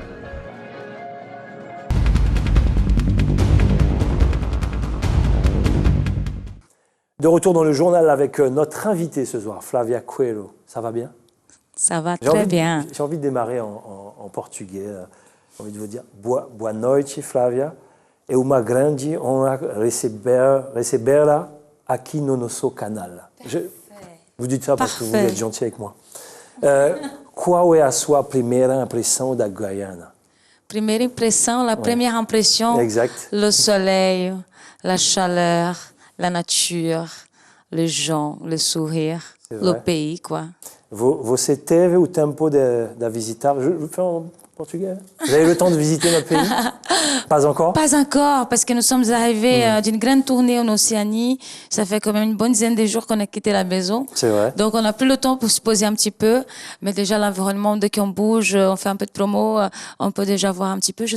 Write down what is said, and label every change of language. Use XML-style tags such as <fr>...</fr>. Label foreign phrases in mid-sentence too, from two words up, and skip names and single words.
<fr>De retour dans le journal avec notre invitée ce soir, Flavia Coelho. Ça va bien? Ça va très bien. J'ai envie de démarrer en portugais. J'ai envie de vous dire</fr> <pt>boa noite,</pt> <fr>Flavia.</fr> <pt>É uma grande honra recebê-la aqui no nosso canal.</pt> <fr>Vous dites ça parce que vous voulez être gentil avec moi.</fr> <pt>Qual é a sua primeira impressão da Guiana?</pt> <fr>Première impression, la première impression, Exact. le soleil, la chaleur, la nature, les gens, le sourire, le pays, quoi.</fr> <pt>Você teve o tempo da visitar?</pt> <fr>Je fais en portugais. Vous avez le temps de visiter notre pays? Pas encore? Pas encore, parce que nous sommes arrivés d'une grande tournée en Océanie. Ça fait quand même une bonne dizaine de jours qu'on a quitté la maison. C'est vrai. Donc, on n'a plus le temps pour se poser un petit peu. Mais déjà, l'environnement, dès qu'on bouge, on fait un peu de promo, on peut déjà voir un petit peu.</fr>